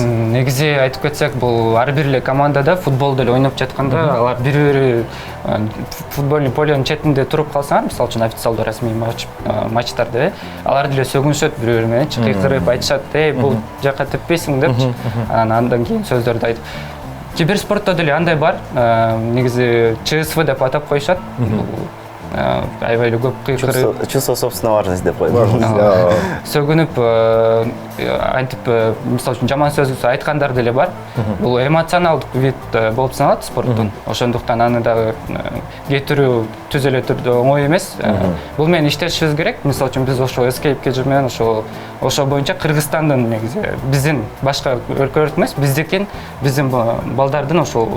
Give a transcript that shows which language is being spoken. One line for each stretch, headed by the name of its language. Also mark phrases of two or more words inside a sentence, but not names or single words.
Kyrgyz: Негизи айтып кетсек, бул ар бир эле командада футболду эле ойноп жатканда, алар бири-бири
Russian: футбольный поленин
Kyrgyz: четинде туруп калсаңар, мисалы үчүн официалдуу расмий матчтарда, алар деле сөгүнүшөт бири-бири менен, кыйкырып айтышат, бул жака теппейсиң депчи. Андан кийин сөздөрдү айтып. Киберспортто деле андай бар. Негизи ЧСВ деп атап коюшат. аябай эле көп кыйкырып
Russian: Чувство собственной важности
Kyrgyz: деп коет. сөгүнүп антип мисалы үчүн жаман сөз айткандар деле бар. Бул эмоционалдык вид болуп саналат спорттун. Ошондуктан аны дагы кетирүү түз эле түрдө оңой эмес. Бул менен иштешибиз керек. Мисалы үчүн биз ошо эскейп кежир менен ошо боюнча Кыргызстандын негизи биздин башка өлкөлөр эмес, биздин балдардын ошол